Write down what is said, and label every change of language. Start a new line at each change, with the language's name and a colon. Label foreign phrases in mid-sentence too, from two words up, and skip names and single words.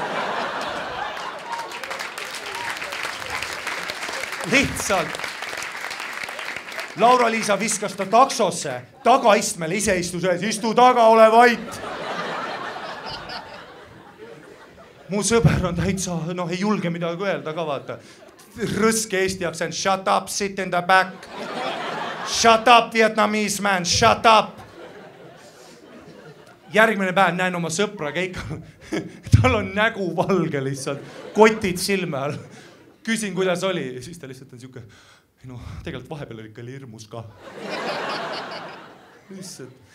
Estonian: Lihtsalt. Laura-Liisa viskas ta taksosse, tagaistmele, ise istus ees, istu taga, ole vait. Mu sõber on täitsa, ei julge midagi öelda ka, vaata. Rõske Eesti aktsent,
English: shut up, sit in the back. Shut up, Vietnamese man, shut up.
Estonian: Järgmine päev näen oma sõpra keikal. Tal on nägu valge lihtsalt, kotid silme all. Küsin, kuidas oli, ja siis ta lihtsalt on siuke, tegelikult vahepeal oli ikka hirmus ka. Lihtsalt.